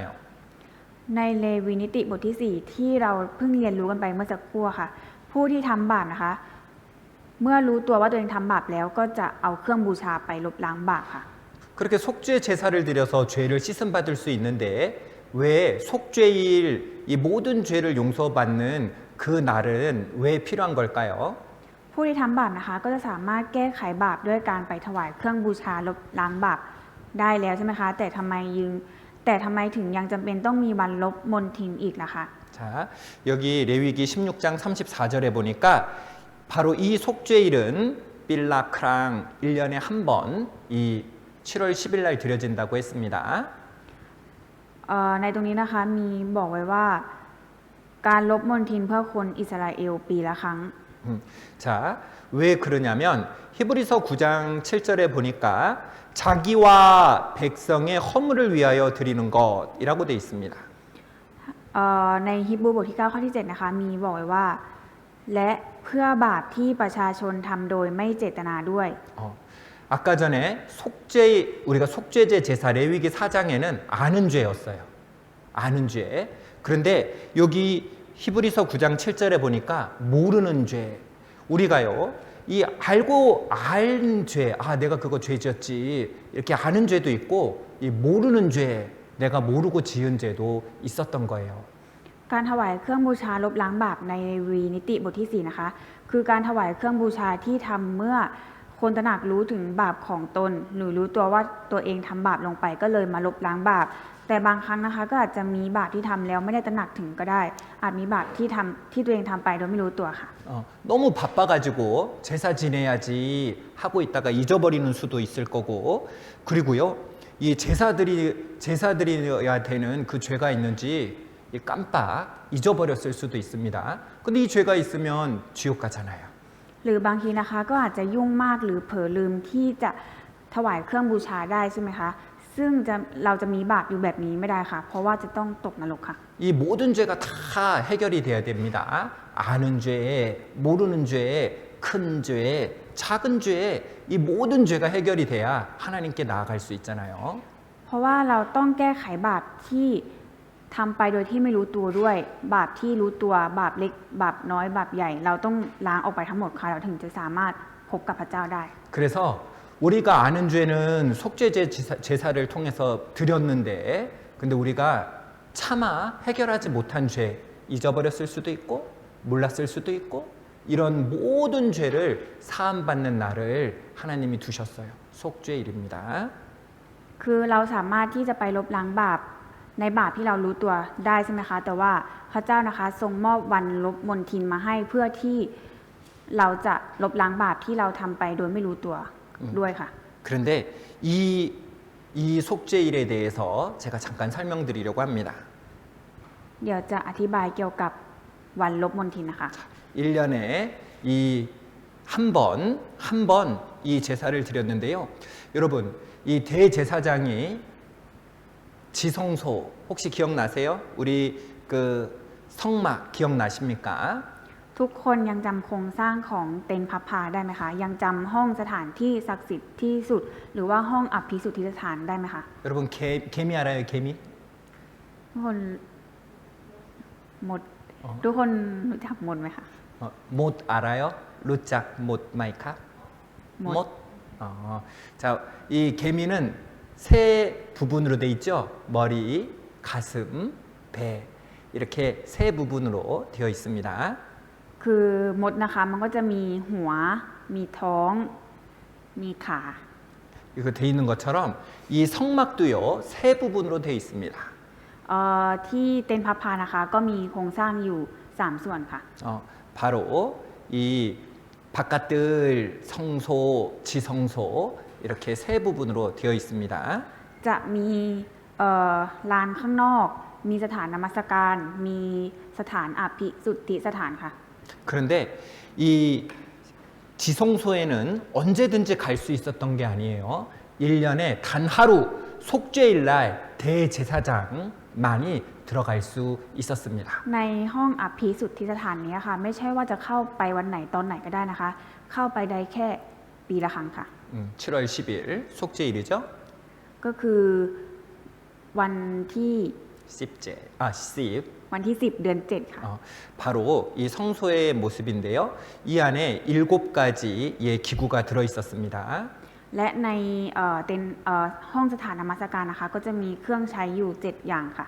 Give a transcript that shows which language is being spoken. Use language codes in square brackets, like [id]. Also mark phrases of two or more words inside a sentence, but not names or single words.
[th] ในเลวีนิติบทที่ 4 ที่เราเพิ่งเรียนรู้กันไปเมื่อสักครู่ค่ะ ผู้ที่ทำบาปนะคะ เมื่อรู้ตัวว่าตัวเองทำบาปแล้วก็จะเอาเครื่องบูชาไปลบล้างบาปค่ะ [ko] 그렇게 속죄 제사를 드려서 죄를 씻음 받을 수 있는데 왜 속죄일 이 모든 죄를 용서받는 그 날은 왜 필요한 걸까요? [th] ผู้ที่ทำบาปนะคะก็จะสามารถแก้ไขบาปด้วยการไปถวายเครื่องบูชาลบล้างบาปได้แล้วใช่ไหมคะแต่ทำไมถึงยังจำเป็นต้องมีวันลบมนทินอีกล่ะคะ [ko] 자, 여기 레위기 16장 34절에 보니까 바로 이 속죄일은 빌라크랑 1년에 한 번 이 7월 10일 날 드려진다고 했습니다. [th] ในตรงนี้นะคะมีบอกไว้ว่าการลบมนทินเพื่อคนอิสราเอลปีละครั้ง [ko] 자, 왜 그러냐면 히브리서 9장 7절에 보니까 자기와 백성의 허물을 위하여 드리는 것이라고 돼 있습니다. [th] ในฮิบรูบทที่ 9 ข้อที่ 7 นะคะมีบอกไว้ว่า และเพื่อบาปที่ประชาชนทำโดยไม่เจตนาด้วย [ko] 아까 전에 우리가 속죄제 제사 레위기 4장에는 아는 죄였어요. 아는 죄. 그런데 여기 히브리서 9장 7절에 보니까 모르는 죄. 우리가요. 이 알고 알 죄. 아, 내가 그거 죄 지었지. 이렇게 아는 죄도 있고 이 모르는 죄. 내가 모르고 지은 죄도 있었던 거예요. [th] การถวายเครื่องบูชาลบล้างบาปในเลวีนิติบทที่ 4 นะคะ คือการถวายเครื่องบูชาที่ทำเมื่อคนตระหนักรู้ถึงบาปของตนหรือรู้ตัวว่าตัวเองทำบาปลงไปก็เลยมาลบล้างบาปแต่บางครั้งนะคะก็อาจจะมีบาปที่ทำแล้วไม่ได้ตระหนักถึงก็ได้ อาจมีบาปที่ตัวเองทำไปโดยไม่รู้ตัวค่ะ [ko] 너무 바빠가지고 제사 지내야지 하고 있다가 잊어버리는 수도 있을 거고 그리고요 이 제사드려야 되는 그 죄가 있는지 깜빡 잊어버렸을 수도 있습니다. 근데 이 죄가 있으면 지옥 가잖아요. [th] หรือบางทีนะคะก็อาจจะยุ่งมากหรือเผลอลืมที่จะถวายเครื่องบูชาได้ใช่ไหมคะซึ่งเราจะมีบาปอยู่แบบนี้ไม่ได้ค่ะเพราะว่าจะต้องตกนรกค่ะ [ko] 이 모든 죄가 다 해결이 돼야 됩니다. 아는 죄, 모르는 죄, 큰 죄, 작은 죄, 이 모든 죄가 해결이 돼야 하나님께 나아갈 수 있잖아요. [th] เพราะว่าเราต้องแก้ไขบาปที่ทำไปโดยที่ไม่รู้ตัวด้วย บาปที่รู้ตัวบาปเล็กบาปน้อยบาปใหญ่ เราต้องล้างออกไปทั้งหมดค่ะเราถึงจะสามารถพบกับพระเจ้าได้ [ko] 그래서 우리가 아는 죄는 속죄제 제사를 통해서 드렸는데 근데 우리가 차마 해결하지 못한 죄 잊어버렸을 수도 있고 몰랐을 수도 있고 이런 모든 죄를 사함받는 날을 하나님이 두셨어요. 속죄일입니다. [th] คือเราสามารถที่จะไปลบล้างบาปในบาปที่เรารู้ตัวได้ใช่ไหมคะแต่ว่าพระเจ้านะคะทรงมอบวันลบมนทินมาให้เพื่อที่เราจะลบล้างบาปที่เราทำไปโดยไม่รู้ตัวด้วยค่ะ [ko] 그런데 이 속죄일에 대해서 제가 잠깐 설명드리려고 합니다. [th] เดี๋ยวจะอธิบายเกี่ยวกับวันลบมนทินนะคะ [ko] 1년에 이 한 번 이 제사를 드렸는데요. 여러분, 이 대제사장이 지성소 혹시 기억나세요? 우리 그 성막 기억나십니까? [th] ทุกคนยังจำโครงสร้างของเต็นท์พับพาได้ไหมคะยังจำห้องสถานที่ศักดิ์สิทธิ์ที่สุด หรือว่าห้องอภิสุทธิสถานได้ไหมคะ [ko] 여러분 개미 알아요? 개미? [th] ทุกคนหมดทุกคนรู้จักหมดไหมคะ [ko] 못 알아요? [th] รู้จักมดไหมคะ? [ko] 못. 자, 이 개미는 세 부분으로 돼 있죠. 머리, 가슴, 배 이렇게 세 부분으로 되어 있습니다. [th] คือมดนะคะมันก็จะมีหัว มีท้อง มีขา [ko] 이거 돼 있는 것처럼 이 성막도요 세 부분으로 되어 있습니다. [th] ที่เต็นท์พับพานะคะก็มีโครงสร้างอยู่ 3 ส่วนค่ะ [ko] 바로 이 바깥들 성소, 지성소 이렇게 세 부분으로 되어 있습니다. [th] จะมีลานข้างนอก มีสถานนมัสการ มีสถานอภิสุทธิสถานค่ะ [ko] 그런데 이 지성소에는 언제든지 갈 수 있었던 게 아니에요. 1년에 단 하루 속죄일 날 대제사장만이 들어갈 수 있었습니다. [th] ในห้องอภิสุทธิสถานนี้ค่ะไม่ใช่ว่าจะเข้าไปวันไหนตอนไหนก็ได้นะคะ เข้าไปได้แค่ปีละครั้งค่ะ [ko] 7월 10일 속죄일이죠. [th] ก็คือวันที่ [ko] 10제, 10. [th] วันที่ 10 เดือน 7 ค่ะ [ko] 바로 이 성소의 모습인데요. 이 안에 7가지의 기구가 들어 있었습니다. [th] และในห้องสถานนมัสการนะคะก็จะมีเครื่องใช้อยู่ 7 อย่างค่ะ